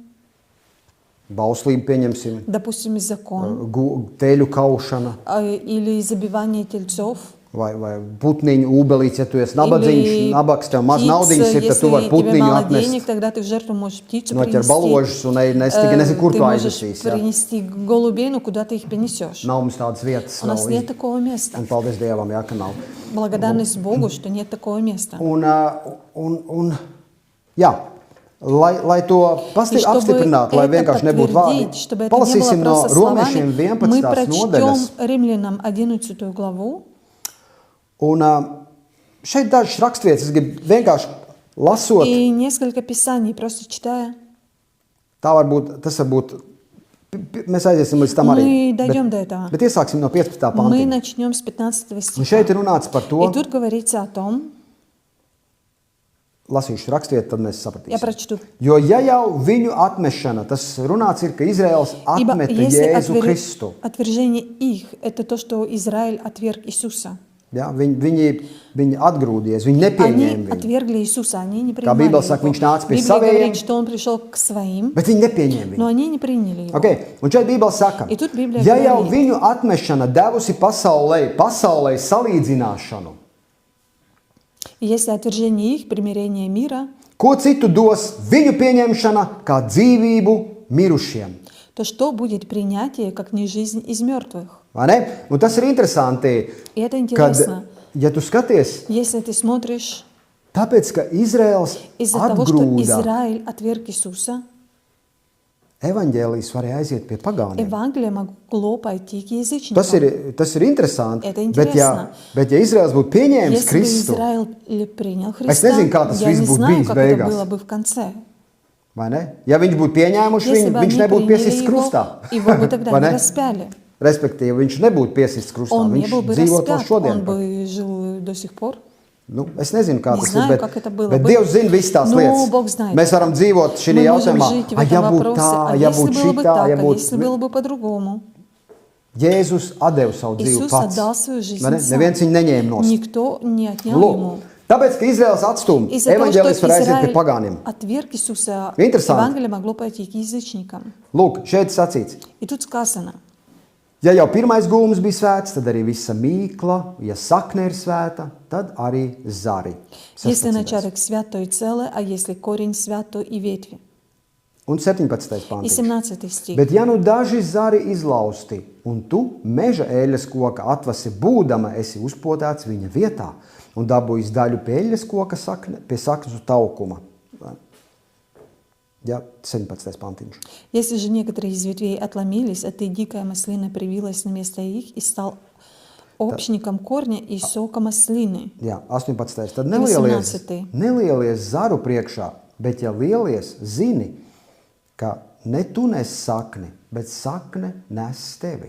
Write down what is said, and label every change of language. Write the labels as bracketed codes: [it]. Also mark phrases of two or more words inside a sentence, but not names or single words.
[lv] Bauslību pieņemsim, [ru] Допустим, закон [lv] teļu kaušana [ru] или забивание тельцов. [lv] vai putniņu ūbelīts, ja tu esi nabadzīgs, nabaks, tev maz naudiņas ir, tad tu vari [ru] если тебе [lv] putniņu [ru] мало [lv] atnest. [ru] денег, тогда ты в жертву можешь птицу [lv] Noķer baložus un nezinu, kur [ru] ты [lv] tu [ru] можешь [lv] aiznesīsi. Ja? [ru] принести голубей, но куда ты их принесешь? [lv] Nav mums tādas vietas. [ru] У нас [lv] vēl. [ru] нет такого места. [lv] Un paldies Dievam, ja, ka nav. [ru] Благодарность Богу, что нет такого места. [lv] Un jā, lai to [ru] И чтобы [lv] apstiprinātu, lai [ru] это [lv] vienkārši nebūtu vārdi, [ru] подтвердить, чтобы это не было [lv] palasīsim no [ru] просто [lv] Romiešiem [ru] словами, мы [lv] 11. [ru] прочтем [lv] nodaļas. [ru] Римлянам 11 главу. [lv] Un šeit dažas rakstvietas, es gribu vienkārši lasot, [ru] И несколько писаний, просто читая. [lv] tas varbūt, mēs aiziesim līdz tam arī. [ru] Мы дойдем до этого. [lv] Bet iesāksim no 15. [ru] Мы [lv] pantiņa. [ru] начнем с 15 [lv] Un [ru] стиха. [lv] šeit ir runāts par to, [ru] И тут говорится о том, [lv] lasīšu rakstvietu, tad mēs [ru] Я [lv] sapratīsim. [ru] прочту. [lv] Jo ja jau viņu atmešana, tas runāts ir, ka Izraels [ru] Ибо [lv] atmeta [ru] если [lv] Jēzu Kristu. [ru] отвержение их, это то, что Израиль отверг Иисуса. [lv] Ja, viņi atgrūdies, viņi nepieņēma [ru] Они [lv] viņu, [ru] отвергли Иисуса, они не [lv] Kā [ru] принимали [lv] Bībele saka, [ru] его. [lv] viņš nāca pie [ru] Библия [lv] saviem, [ru] говорит, что он пришел к своим, [lv] bet viņi nepieņēma [ru] но [lv] viņu. [ru] они не приняли его. [lv] Okay. Un šeit Bībele saka, I tur Bībelē ja jau [ru] говорит. [lv] viņu atmešana devusi pasaulē salīdzināšanu, [ru] И если отвержение их, примирение мира, [lv] ko citu dos viņu pieņemšana kā dzīvību mirušiem? [ru] то что будет принятие, как не жизнь из мертвых? [lv] Vai ne? Un tas ir interesanti, [ru] И это [lv] kad, [ru] интересно. [lv] ja tu skaties, [ru] Если ты смотришь, [lv] tāpēc, ka Izraels [ru] из-за того, что [lv] atgrūda, [ru] Израиль отверг Иисуса, [lv] evaņģēlijs varēja aiziet pie pagāniem. [ru] Евангелие могло пойти к [lv] Tas [ru] язычникам. [lv] ir interesanti, [ru] Это [lv] bet ja Izraels būtu pieņēmis [ru] Если бы [lv] Kristu, [ru] Израиль принял [lv] Es [ru] Христа, [lv] nezinu, kā tas [ru] я [lv] viss [ru] не [lv] būtu [ru] знаю, [lv] bijis [ru] как это [lv] beigās. [ru] было бы в конце. [lv] vai ne? Ja viņš būtu pieņēmuši [ru] Если [lv] viņu, [ru] бы [lv] viņš [ru] они [lv] nebūtu [ru] приняли [lv] piesists [ru] его, [lv] krustā. [ru] его бы тогда [lv] Vai [ru] не [lv] ne? [ru] распяли. [lv] Respektīvi, viņš nebūtu piesists krustā. [ru] Он не [lv] Viņš [ru] был бы [lv] dzīvotu vēl [ru] распят, [lv] šodien. [ru] он бы жил до сих пор. [lv] Nu, es nezinu, kā [ru] Не [lv] tas [ru] знаю, [lv] ir, [ru] как это было [lv] bet [ru] бы. [lv] Dievs zina visas tās [ru] Но [lv] lietas. [ru] Бог знает. [lv] Mēs varam dzīvot šī [ru] Мы можем [lv] jautājumā, [ru] жить в [lv] ja [ru] этом [lv] būtu [ru] вопросе, [lv] tā, [ru] а [lv] ja [ru] если [lv] būtu [ru] было бы [lv] šitā, [ru] так, [lv] ja [ru] а если [lv] būtu... [ru] было бы по-другому. [lv] Jēzus atdeva savu dzīvi [ru] Иисус [lv] pats. [ru] отдал свою жизнь [lv] Vai ne? [ru] сам. [lv] Neviens viņu neņēma nost. [ru] Никто не отнял [lv] Lūk, [ru] ему. [lv] tāpēc, ka Izraels atstūma, [ru] Из-за того, что [lv] evaņģēlis var aiziet pie [ru] Израиль [lv] pagāniem. [ru] отверг Иисуса, Интересно. Евангелие могло пойти к язычникам. [lv] Lūk, šeit sacīts. [ru] И тут сказано, [lv] Ja jau pirmais gūms bija svēts, tad arī visa mīkla, ja sakne ir svēta, tad arī zari. [ru] если 16. начаток свят, то и целое, а если корень свят, то и ветви. [lv] Un 17. [ru] И [lv] pantiņš. [ru] 17 стих. [lv] Bet ja nu daži zari izlausti, un tu meža eļas koka atvasi būdama, esi uzpotēts viņa vietā, un dabūjis daļu pie eļas koka pie saknes taukuma. Ja, 17. pantiņš. [ru] Если же некоторые из ветвей отломились, а ты, дикая маслина, привилась на место их и стал общником корня и сока маслины. [lv] Jā, 18. Tad 18. nelielies zaru priekšā, bet ja lielies, zini, ka ne tu nes sakni, bet sakne nes tevi.